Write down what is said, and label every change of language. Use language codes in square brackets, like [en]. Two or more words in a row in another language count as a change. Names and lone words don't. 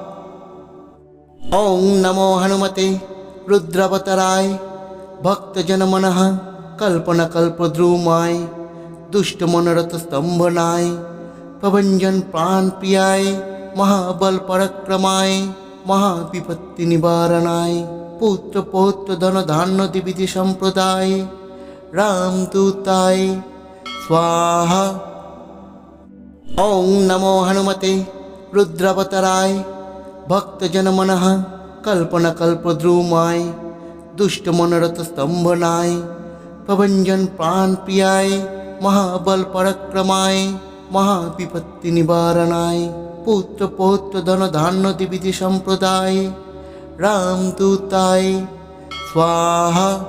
[sa] ওং নমো হনুমতে রুদ্রাবতারায় ভক্তজনমনঃ কল্পনাকল্পদ্রুমায় দুষ্টমনোরথ স্তম্ভনায় প্রভঞ্জন প্রাণ প্রিয়ায় মহাবল পরাক্রমায় महाविपत्ति निवारणाय पुत्र पौत्र धन धान्य दिविधि संप्रदाय रामदूताय स्वाहा। ओं नमो हनुमते रुद्रावताराय भक्तजन मनः कल्पना कल्पद्रुमाय दुष्ट मनोरथ स्तंभनाय प्रभंजन प्राण प्रियाय महाबल पराक्रमाय महाविपत्ति निवारणाय पुत्र पौत्र धन धान्य दिविधि संप्रदाय रामदूताय स्वाहा।